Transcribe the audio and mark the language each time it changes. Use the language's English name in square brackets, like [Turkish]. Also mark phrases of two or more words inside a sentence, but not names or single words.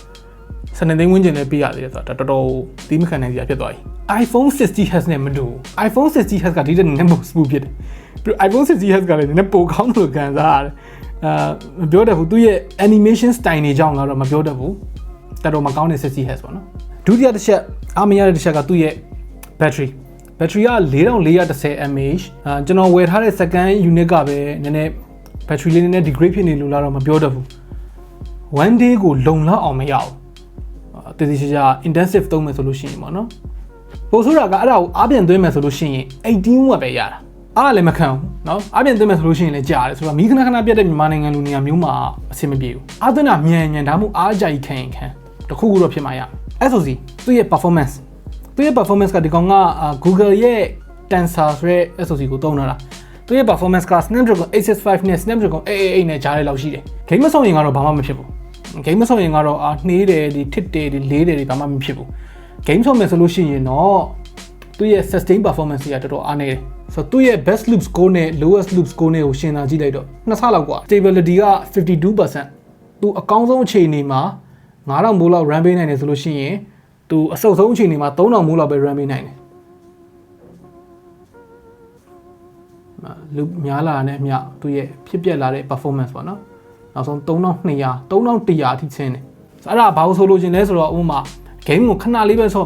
[Burmese] 12 သိန်းဝန်းကျင်လည်းပေးရသေးတယ်ဆိုတော့တော်တော်ဒီမခံနိုင်စရာဖြစ်သွားပြီ iPhone 60Hz နဲ့မတူဘူး iPhone 60Hz ကဒီတဲ့နည်းနည်းပို smooth ဖြစ်တယ်ပြီး iPhone 60Hz ကလည်းနည်းနည်းပိုကောင်းလို့ခံစားရတယ်မပြောတတ်ဘူးသူရဲ့ [English] animation style [Burmese] တွေကြောင့်တော့မပြောတတ်ဘူးတော်တော်မကောင်းတဲ့ 60Hz ပေါ့နော်ဒုတိယတစ်ချက်အားမရတဲ့တစ်ချက်ကသူ့ရဲ့ battery က 4410 mAh ကျွန်တော်ဝယ်ထားတဲ့ [English] second unit [Burmese] ကပဲနည်းနည်း battery လေးနည်းနည်း degrade ဖြစ်နေလို့လားတော့မပြောတတ်ဘူး [English] one day [Burmese] ကိုလုံလောက်အောင်မရဘူးတည်တည်ချာ intensive သုံးမယ်ဆိုလို့ရှိရင်ပေါ့နော်ပို့ဆိုတာကအဲ့ဒါကိုအားပြန်သွင်းမယ်ဆိုလို့ရှိရင်18 watt ပဲရတာအားလည်းမခံဘူးเนาะအား ပြန်သွင်းမယ်ဆိုလို့ရှိရင်လည်းကြာတယ်ဆိုတော့မီးခဏပြတ်တဲ့မြန်မာနိုင်ငံလူနေရာမျိုးမှာအဆင်မပြေဘူးအားသွင်းတာမြန်ဒါမှမဟုတ်အားကြိုက်ခံတ ခုခုတော့ဖြစ်မှာရ SoC သူ့ရဲ့ performance ကဒီကောင်က Google ရဲ့ Tensor ဆိုတဲ့ SoC ကိုသုံးတာသူရဲ့ performance က Snapdragon 865 နဲ့ Snapdragon 888နဲ့ကြားထဲလောက်ရှိတယ် game မဆော့ရင်ကတော့ဘာမှမဖြစ်ဘူး game မဆော့ရင်ကတော့နှေးတယ်ဒီထစ်တယ်ဒီလေးတယ်ဘာမှမဖြစ်ဘူး game ဆော့မယ်ဆိုလို့ရှိရင်တော့သူရဲ့ [English] sustain performance [Burmese] ကတော်တော်အားနည်းတယ်ဆိုတော့သူရဲ့ [English] best loop score [Burmese] နဲ့ [English] lowest loop score [Burmese] နဲ့ကိုရှင်းတာကြည့်လိုက်တော့နှစ်ဆလောက်กว่า stability က 52% သူအကောင်းဆုံးအခြေအနေမှာ9000မိုးလောက် run ပေးနိုင်တယ်ဆိုလို့ရှိရင်သူအဆုတ်ဆုံးအခြေအနေမှာ3000မိုးလောက်ပဲ run ပေးနိုင်တယ်loop များလာတဲ့အမျှသူရဲ့ဖြစ်ပျက်လာတဲ့ performance ပေါ့နော်နောက်ဆုံး3200 3100အထိဆင်းတယ်အဲ့ဒါဘာလို့ဆိုလို့ရှင်လဲဆိုတော့ဥပမာ game ကိုခဏလေးပဲဆော့